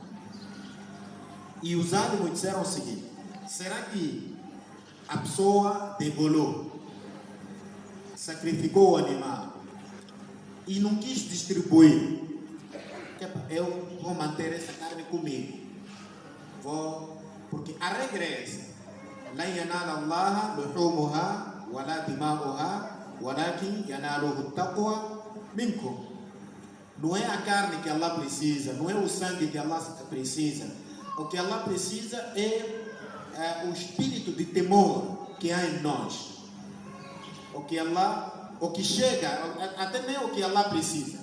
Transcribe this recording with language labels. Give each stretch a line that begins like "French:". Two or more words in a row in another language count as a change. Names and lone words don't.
Portuguese: E os ánimos disseram o seguinte: será que a pessoa degolou, sacrificou o animal e não quis distribuir? Eu vou manter essa carne comigo. Porque a regra é essa:
Arabic: لن ينال الله لحومها ولا دماؤها ولكن يناله التقوى منكم.
Portuguese: Não é a carne que Allah precisa, não é o sangue que Allah precisa. O que Allah precisa é o espírito de temor que há em nós. O que chega, até nem o que Allah precisa.